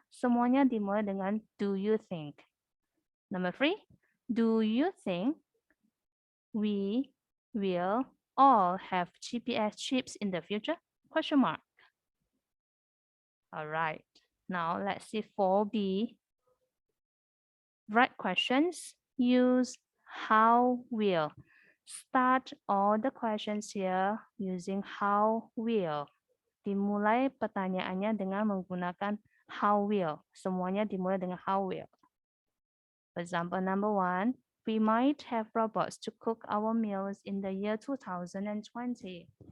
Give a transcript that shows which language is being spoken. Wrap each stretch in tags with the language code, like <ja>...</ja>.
<id>Semuanya dimulai dengan do you think?</id> <en>Number 3, do you think we will all have GPS chips in the future? Question mark. All right. Now let's see 4B. Write questions. Use how will. Start all the questions here using how will.</en> <id>Dimulai pertanyaannya dengan menggunakan how will. Semuanya dimulai dengan how will.</id> <en>For example, number 1, we might have robots to cook our meals in the year 2020.</en>